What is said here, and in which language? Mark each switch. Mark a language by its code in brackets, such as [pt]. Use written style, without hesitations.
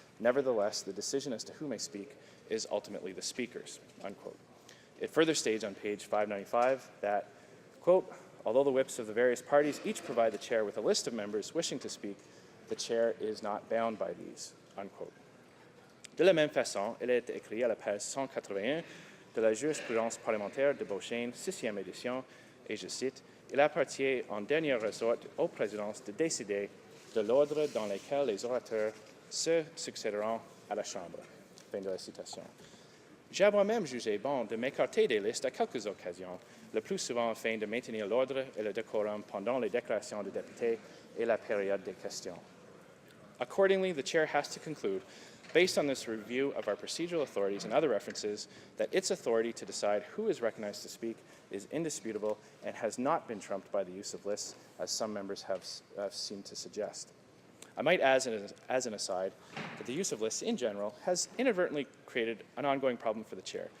[en] Nevertheless, the decision as to who may speak is ultimately the speaker's, unquote. It further states on page 595 that, quote, although the whips of the various parties each provide the chair with a list of members wishing to speak, the chair is not bound by these, unquote. [fr] De la même façon, il est écrit à la page 181 de la jurisprudence parlementaire de Beauchesne, 6e édition, et je cite, il appartient en dernier ressort aux présidences de décider de l'ordre dans lequel les orateurs se succéderont à la Chambre. Fin de la citation. J'ai moi-même jugé bon de m'écarter des listes à quelques occasions, le plus souvent afin de maintenir l'ordre et le décorum pendant les déclarations de députés et la période des questions. [en] Accordingly, the chair has to conclude, based on this review of our procedural authorities and other references, that its authority to decide who is recognized to speak is indisputable and has not been trumped by the use of lists, as some members have seemed to suggest. I might add as an aside that the use of lists in general has inadvertently created an ongoing problem for the chair.